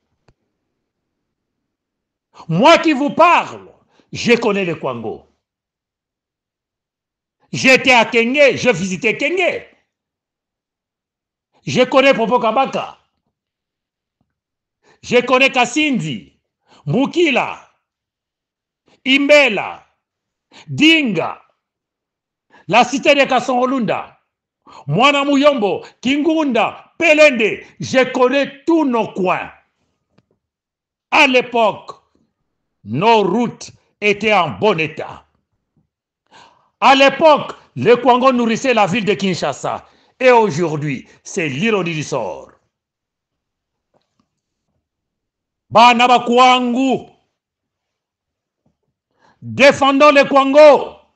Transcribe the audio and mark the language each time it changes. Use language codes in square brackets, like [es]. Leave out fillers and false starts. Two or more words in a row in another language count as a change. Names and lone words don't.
[fr] Moi qui vous parle, je connais le Congo. J'étais à Kenge, je visitais Kenge. Je connais Popo Kabaka. Je connais Kasindi, Mukila, Imbela, Dinga, la cité de Kasongolunda, Mwana Muyombo, Kingunda, Pelende. Je connais tous nos coins. À l'époque, nos routes étaient en bon état. À l'époque, le Congo nourrissait la ville de Kinshasa. Et aujourd'hui, c'est l'ironie du sort. [ln] Bana bakwangu, [fr] défendons le Congo.